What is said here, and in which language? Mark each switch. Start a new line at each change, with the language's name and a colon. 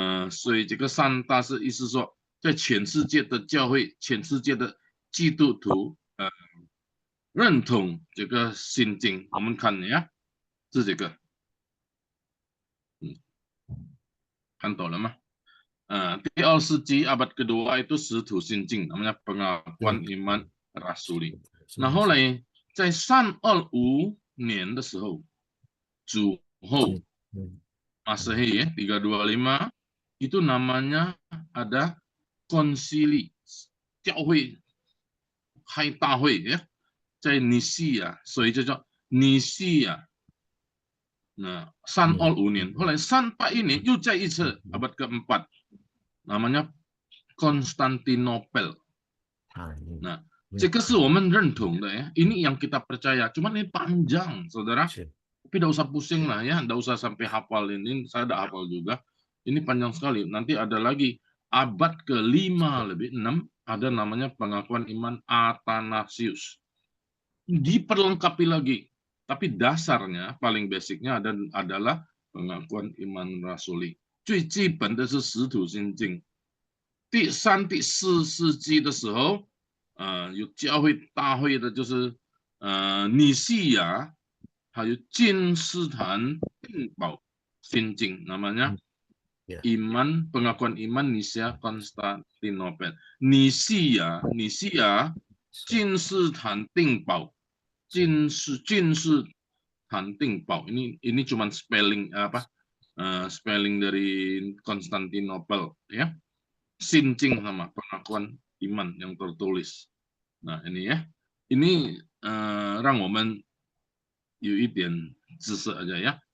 Chinese: 所以这个3大是意思说，在全世界的教会、全世界的基督徒认同这个圣经。我们看呀，是这个，看到了吗？第2世纪
Indonesian: abad kedua itu 使徒信经 namanya pengakuan iman rasuli.
Chinese: Nah, 后来在325年的时候，
Indonesian: 主后Masehi ya 325 itu namanya ada konsili
Chinese: 教会开大会 ya 在尼西亚，所以就叫尼西亚。 Nah, 325年，后来341年又再一次
Indonesian: abad keempat namanya Konstantinopel.
Chinese: Nah, 这个是我们认同的ya.
Indonesian: Ini yang kita percaya. Cuman ini panjang, saudara. Tapi tidak usah pusing lah ya, tidak usah sampai hafal ini. Saya tidak hafal juga. Ini panjang sekali. Nanti ada lagi abad ke-5 lebih 6 ada namanya pengakuan iman Athanasius. Diperlengkapi lagi. Tapi dasarnya paling basicnya adalah pengakuan iman rasuli.
Chinese: 最基本的是使徒信经。第3、第4世纪的时候，有教会大会的，就是尼西亚，还有金斯坦丁堡信经，
Indonesian: namanya iman pengakuan iman Nisia Konstantinopel. Nisia 金斯坦丁堡，金斯坦丁堡，ini cuma spelling apa? Spelling dari Konstantinopel ya. Sinjing sama pengakuan iman yang tertulis. Nah, ini ya.
Chinese: Ini 让我们有一点知识
Indonesian: aja ya.